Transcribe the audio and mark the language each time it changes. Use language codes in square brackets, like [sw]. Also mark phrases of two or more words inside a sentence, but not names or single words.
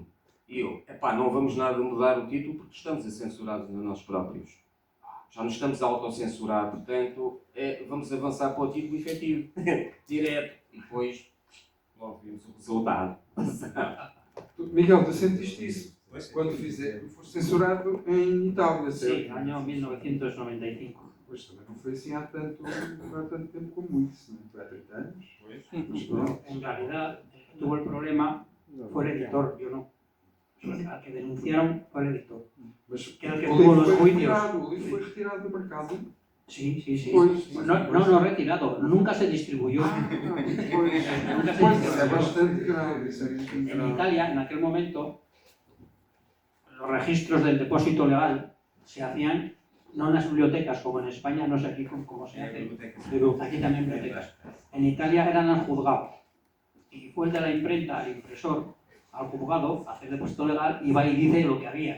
[pt] E eu, não vamos nada mudar o título porque estamos a censurar nós próprios. Já nos estamos a autocensurar, portanto, vamos avançar para o título efetivo, direto. E depois, logo vimos o resultado. Miguel, tu sentiste isso? Quando foste censurado em Itália, certo? [es] Sí, año 1995. [pt] Pois também não foi assim há tanto tempo como isso, não foi há 30 anos? Mas pronto. [es] En realidad, el que tuvo el problema fue el editor, yo no. Al que denunciaron fue el editor. [pt] Mas [es] Que era el que [pt] o [es] tuvo [pt] livro [es] los [pt] foi [es] juicios. [pt] retirado, o livro foi retirado do mercado. [es] Sí, sí, sí. [pt] Pois, [es] No retirado, nunca se distribuyó. [pt] Pois, [es] Nunca se [pt] pois, é [es] distribuyó. [pt] bastante grave, isso é bastante [es] En [pt] grave. [es] Italia, en aquel momento, los registros del depósito legal se hacían no en las bibliotecas como en España, no sé aquí cómo se hace, pero aquí también bibliotecas. En Italia eran al juzgado. Y fue el de la imprenta, el impresor, al juzgado, a hacer depósito legal y va y dice lo que había.